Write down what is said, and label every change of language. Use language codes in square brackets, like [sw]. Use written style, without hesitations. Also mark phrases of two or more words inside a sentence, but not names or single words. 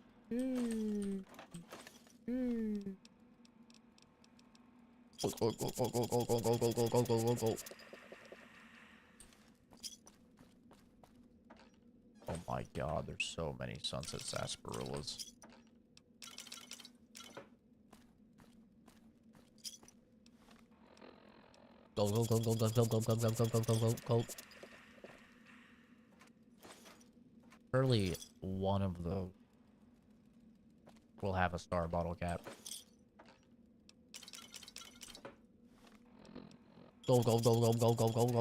[en] Go, go, go, go, go, go, go, go, go, go, go, go, go. Oh my god, there's so many sunset sarsaparillas. Go, go, go, go, go, go, go, go, go, go, go, go, go, go. Surely one of those will have a star bottle cap. Go, go, go, go, go, go, go, go.